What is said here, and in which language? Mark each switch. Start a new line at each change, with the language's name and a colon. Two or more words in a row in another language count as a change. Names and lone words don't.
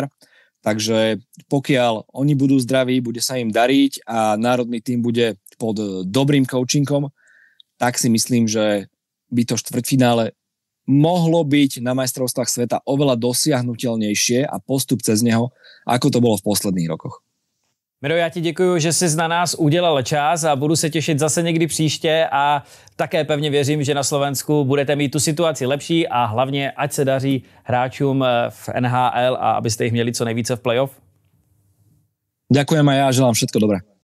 Slovak: Takže pokiaľ oni budú zdraví, bude sa im dariť a národný tím bude pod dobrým coachingom, tak si myslím, že by to štvrťfinále mohlo byť na majstrovstvách sveta oveľa dosiahnutelnejšie a postup cez neho, ako to bolo v posledných rokoch.
Czech: Miro, já ti děkuji, že jsi na nás udělal čas a budu se těšit zase někdy příště a také pevně věřím, že na Slovensku budete mít tu situaci lepší a hlavně ať se daří hráčům v NHL a abyste jich měli co nejvíce v playoff.
Slovak: Ďakujem a ja želám všetko dobré.